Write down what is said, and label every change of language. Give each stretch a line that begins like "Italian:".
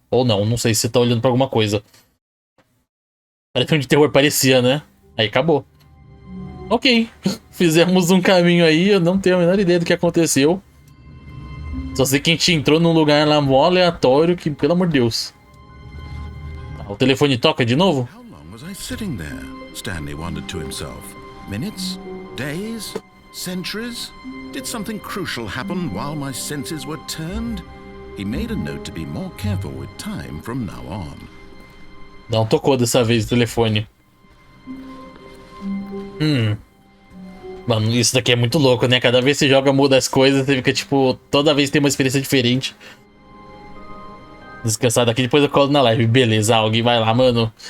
Portuguese: Ou não sei se você tá olhando pra alguma coisa. Parece filme de terror, parecia, né? Aí acabou. Ok, fizemos um caminho aí, eu não tenho a menor ideia do que aconteceu. Só sei que a gente entrou num lugar lá mó aleatório que, pelo amor de Deus. O telefone toca de novo?
English: How long was I sitting there? Stanley wondered to himself. Minutes? Days? Centuries? Did something crucial happen while my senses were turned? He made a note to be more careful with time from now on.
Portuguese: Não tocou dessa vez o telefone. Mano, isso daqui é muito louco, né? Cada vez que você joga, muda as coisas, você fica tipo, toda vez tem uma experiência diferente. Descansar daqui, depois eu colo na live. Beleza, alguém vai lá, mano.